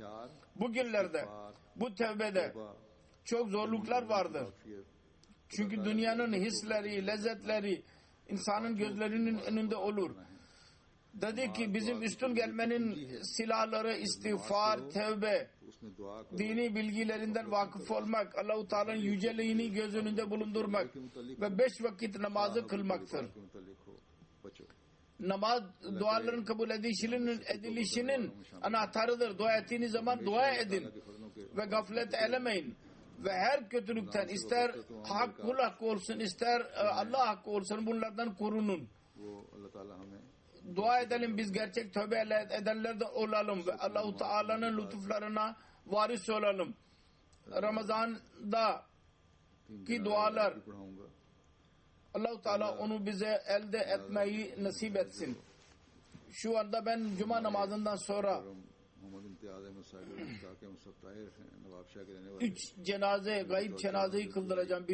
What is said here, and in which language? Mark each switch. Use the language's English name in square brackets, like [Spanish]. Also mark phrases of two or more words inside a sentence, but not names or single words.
[Turkish] Bugünlerde bu tövbede çok zorluklar vardır. Çünkü dünyanın hisleri, lezzetleri insanın gözlerinin önünde olur. Dedi ki bizim üstün gelmenin silahları istiğfar, tevbe, [Urdu] اس میں دعا کرو [Turkish] dini bilgilerinden vakıf olmak, Allah-u Teala'nın yüceliğini göz önünde bulundurmak ve 5 vakit namazı kılmaktır. [Urdu] کے متعلق ہو بچو [Turkish] Namaz duaların kabul edilişinin anahtarıdır. Dua ettiğiniz zaman dua edin ve gaflet eylemeyin. Ve her kötülükten ister kul hakkı olsun ister Allah hakkı olsun bunlardan korunun. [Urdu] وہ اللہ تعالیٰ ہمیں [Turkish] Dua edelim biz gerçek tövbe edenlerden olalım ve Allah-u Teala'nın lütuflarına varis olalım. Ramazan'da ki dualar Allah-u Teala onu bize elde etmeyi nasip etsin. Şu anda ben cuma namazından sonra 3 cenaze, gayb cenazeyi kıldıracağım.